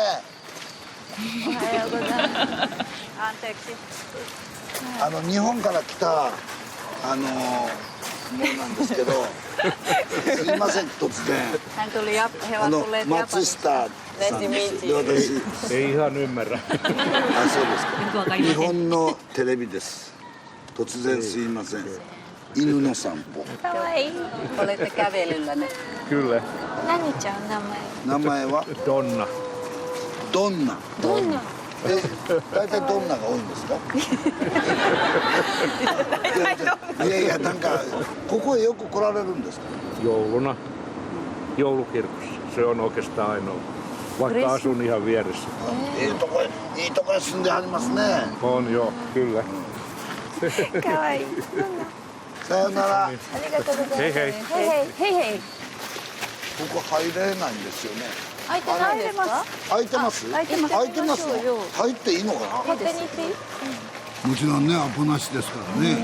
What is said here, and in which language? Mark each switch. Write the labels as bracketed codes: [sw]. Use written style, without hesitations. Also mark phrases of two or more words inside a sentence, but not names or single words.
[ja] おはようございます。日本から来たものなんですけど、すいません突然。松下さんです。私。 [fi] Ei ihan ymmärrä. [ja] あ、そうですか。日本のテレビです。突然すいません。犬の散歩。かわいい。 [fi] Olette kävelyllä ne. Kyllä. [ja] 何ちゃん名前。名前は Donna. ドンナ。どんな。大体どんなが多いんですか。 なんかここへよく来られるんですか。 [fi] Jouluna joulukirkossa. Se on oikeastaan ainoa, vaikka asun ihan vieressä. [ja] いいとこへ住んではりますね。 [fi] On joo, kyllä. [ja] かわいい。さよなら。ありがとうございます。 [fi] Hei hei. [ja] へいへいへいへい。ここ入れないんですよね。開いてないですか？開いてます。開いてます。開いてます行ってみましょうよ。入っていいのかな。勝手に行っていい？もちろんね、アポなしですからね。